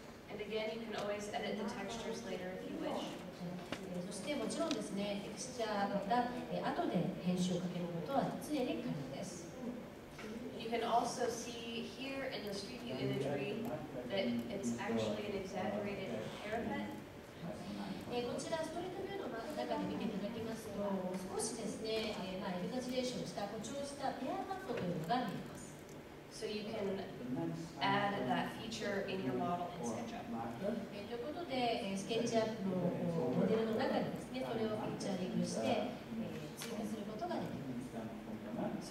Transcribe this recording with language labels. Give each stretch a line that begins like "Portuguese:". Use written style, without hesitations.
English: And again, you can always edit the textures later if you wish.
Japanese: そしてもちろんですね、テクスチャーまた後で編集をかけることは常に可能です。
English: You can also see here in the street view imagery that it's actually an exaggerated parapet.
Japanese: こちらストリートビューの中で見ていただきますと、少しですね、エグザジレーションした誇張したペアマットというのが見えます。
English: So you can add that feature in your model in SketchUp.
Japanese: ということで、スケッチアップのモデルの中にですね、それをフィーチャリングして追加することができます。